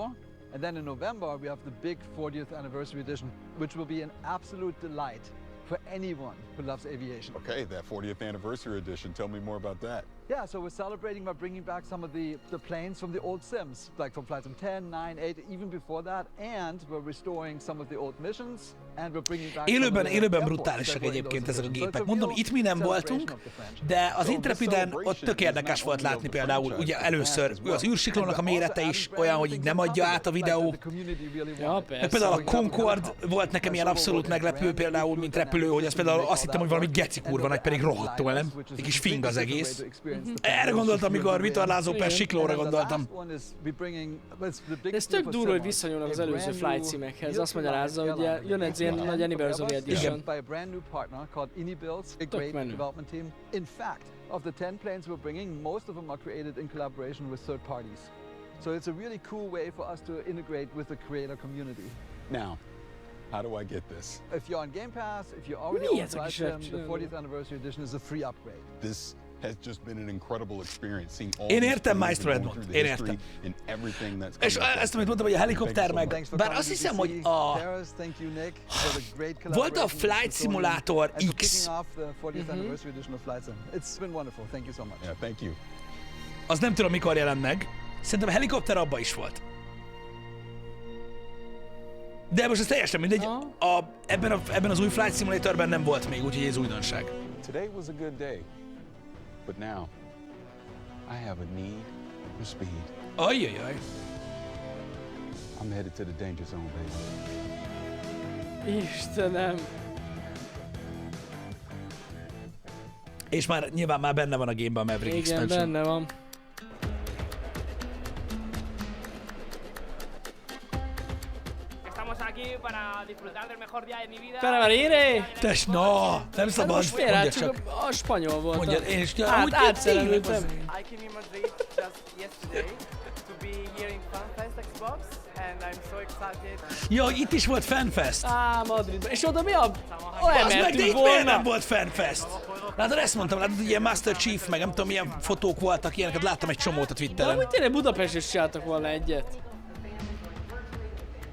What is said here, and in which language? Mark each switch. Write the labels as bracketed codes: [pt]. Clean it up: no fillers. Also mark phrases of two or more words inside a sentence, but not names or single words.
[en] And then in November, we have the big 40th anniversary edition, which will be an absolute delight for anyone who loves aviation. Okay, that 40th anniversary edition, tell me more about that. Yeah, so we're celebrating by bringing back some of the planes from the old Sims, like from Flight Sim 10, 9, 8, even before that, and we're restoring some of the old missions, and we're bringing back [hu] Élőben brutálisak egyébként ezek a gépek. Mondom, itt mi nem voltunk, de az Intrepiden ott tök érdekes volt látni például, ugye először az űrsiklónak a mérete is olyan, hogy így nem adja át a videó. Ja, például a Concorde volt nekem ilyen abszolút meglepő például, mint repülő, hogy az például azt hittem, hogy valami geci kurva nagy, pedig rohadtul, nem? Egy kis fing az egész. Erre gondoltam, amikor vitorlázó per siklóra gondoltam. De ez tök durva, hogy visszanyúlnak az előző Flight Simekhez. Azt magyarázza, hogy jön egy ilyen nagy [en] Anniversary Edition. [hu] Tök menő. [en] In fact, of the 10 planes we're bringing, most of them are created in collaboration with third parties. So it's a really cool way for us to integrate with the creator community. Now, how do I get this? If you're on Game Pass, if you're already on Flight Sim, the 40th anniversary edition is a free upgrade. This has just been an incredible experience seeing all [hu] Én értem Maestro Edmond, én értem. És ezt, amit mondtam, hogy a helikopter meg, bár azt hiszem, hogy volt a Flight Simulator X. Az nem tudom, mikor jelent meg. Szerintem a helikopter abba is volt. De most ez teljesen mindegy, ebben az új Flight Simulatorben nem volt még, úgyhogy ez újdonság. [en] Today was a good day. But now, I have a need for speed. [hu] Ajajaj. [en] I'm headed to the danger zone, baby. [hu] Istenem. És már nyilván már benne van a gameben a [en] Maverick Expansion. [hu] Igen, benne van. [es] Espera, Marire! [hu] Tess, no! Nem szabad, most mondja csak. A spanyol volt. Mondja, én is átszerelődtem. [en] I came in Madrid just yesterday to be here in FanFest Xbox, and I'm so excited. [hu] Ja, itt is volt FanFest. Madridban. És oda mi a... Az meg, de itt miért nem volt FanFest? Látod, ezt mondtam, látod, hogy ilyen Master Chief, meg nem tudom, milyen fotók voltak, ilyeneket láttam egy csomót a Twitteren. De amúgy tényleg Budapest is csináltak volna egyet.